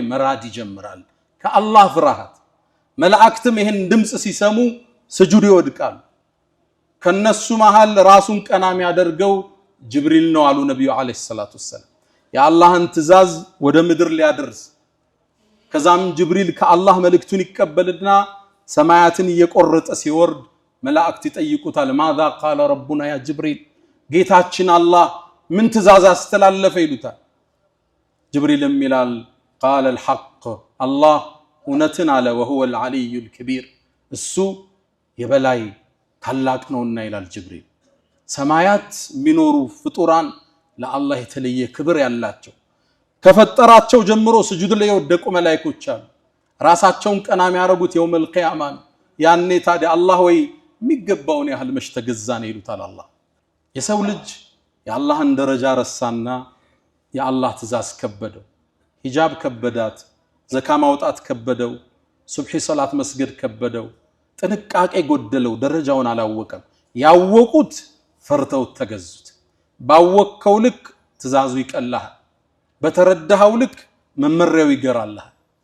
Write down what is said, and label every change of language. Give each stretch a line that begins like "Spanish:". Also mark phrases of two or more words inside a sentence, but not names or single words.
Amharic: መራድ ይጀምራል ከአላህ ፍርሃት መላእክትም ይሄን ድምጽ ሲሰሙ ስጁድ ይወድቃል ከነሱ መሃል ራሱን ቀናም ያደርገው ጅብሪል ነው አሉ ነብዩ
Arabic: عليه الصلاة والسلام
Amharic: የአላህን ትእዛዝ ወደ ምድር ሊያደርስ ከዛም ጅብሪል ከአላህ መልእክቱን ይቀበልና ሰማያትን እየቆረጠ ሲወርድ መላእክት ይጠይቁታል
Arabic: ماذا قال ربنا يا جبريل
Amharic: ጌታችን አላህ ምን ትእዛዝ አስተላለፈ ይሉታል ጅብሪልም ይላል
Arabic: قال الحق الله
Amharic: እውነትን አለ
Arabic: وهو العلي الكبير
Amharic: እሱ የበላይ ታላቅ ነውና ይላል ጅብሪል ሰማያት ሚኖሩ ፍጡራን ለአላህ የተለየ ክብር ያላቸው ከፈጠራቸው ጀምሮ ስጁድ ላይ ወደቁ መላእክቶች አሉ ራሳቸውን ቀና የሚያረጉት
Arabic: يوم القيامة
Amharic: ነው። ያኔ ታዲያ አላህ ወይ የሚገባውን ያህል መች ተገዛን ይሉታል አላህ። የሰው ልጅ የአላህን ደረጃ ረሳና የአላህ ትእዛዝ ከበደው። ሂጃብ ከበዳት፣ ዘካ ማውጣት ከበደው፣ ሱብሒ ሰላት መስገድ ከበደው፣ ጥንቃቄ ጎደለው፣ ደረጃውን አላወቀም። ያወቁት ፈርተውት ተገዙት። ባወቅከው ልክ ትእዛዙ ይቀላል፣ በተረዳኸው ልክ መመሪያው ይገራልሃል።